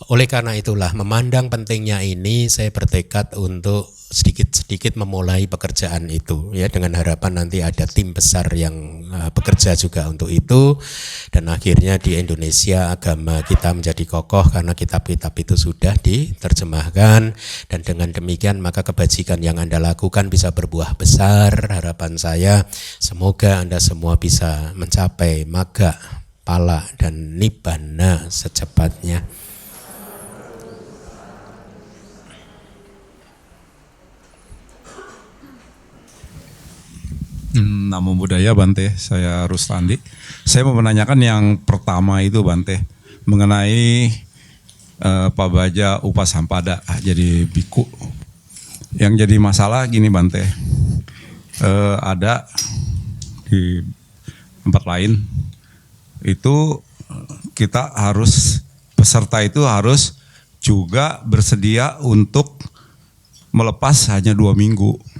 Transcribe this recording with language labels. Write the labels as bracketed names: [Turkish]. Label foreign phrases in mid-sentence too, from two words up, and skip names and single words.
[Indonesian] Oleh karena itulah memandang pentingnya ini saya bertekad untuk sedikit-sedikit memulai pekerjaan itu ya, dengan harapan nanti ada tim besar yang bekerja juga untuk itu, dan akhirnya di Indonesia agama kita menjadi kokoh karena kitab-kitab itu sudah diterjemahkan, dan dengan demikian maka kebajikan yang Anda lakukan bisa berbuah besar. Harapan saya semoga Anda semua bisa mencapai magga, pala dan nibbana secepatnya. [Pali] Namo Buddhaya Bante, [Indonesian] saya Rustandi. Saya mau menanyakan yang pertama itu Bante, mengenai [Pali] Pabaja Upasampada [Indonesian] jadi biku. Yang jadi masalah gini Bante, ada di tempat lain itu kita harus, peserta itu harus juga bersedia untuk melepas hanya 2 minggu.